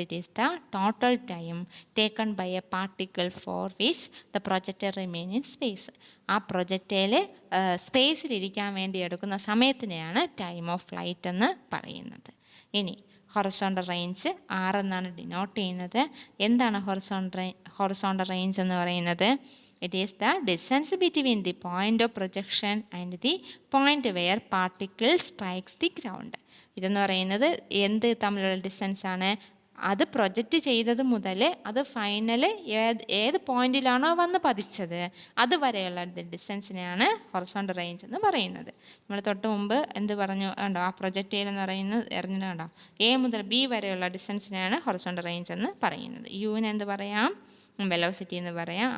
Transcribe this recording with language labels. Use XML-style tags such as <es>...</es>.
<en>It is the total time taken by a particle for which the projector remain in space.</en> <ml>ആ projectile സ്പേസിലിരിക്കാൻ വേണ്ടി എടുക്കുന്ന സമയത്തിനെയാണ് time of flight എന്ന് പറയുന്നത്. ഇനി horizontal range R എന്നാണ് denote ചെയ്യുന്നത്. എന്താണ് ഹൊറിസോണ്ടൽ റേഞ്ച് എന്ന് പറയുന്നത്?</ml> <en>It is the distance between the point of projection and the point where particle strikes the ground.</en> <ml>ഇതെന്ന് പറയുന്നത് എന്ത് തമ്മിലുള്ള ഡിസ്റ്റൻസ് ആണ്? അത് പ്രൊജക്റ്റ് ചെയ്തത് മുതൽ അത് ഫൈനൽ ഏത് പോയിന്റിലാണോ വന്ന് പതിച്ചത് അതുവരെയുള്ള ഡിസ്റ്റൻസിനെയാണ് ഹൊറിസോണ്ടൽ റേഞ്ച് എന്ന് പറയുന്നത്. നമ്മൾ തൊട്ട് മുമ്പ് എന്ത് പറഞ്ഞു? കണ്ടോ, ആ പ്രൊജക്റ്റൈൽ എന്ന് പറയുന്നത് എറിഞ്ഞത് കണ്ടോ, എ മുതൽ ബി വരെയുള്ള ഡിസ്റ്റൻസിനെയാണ് ഹൊറിസോണ്ടൽ റേഞ്ച് എന്ന് പറയുന്നത്. യുവിന് എന്ത് പറയാം? വെലോസിറ്റി എന്ന് പറയാം.</ml>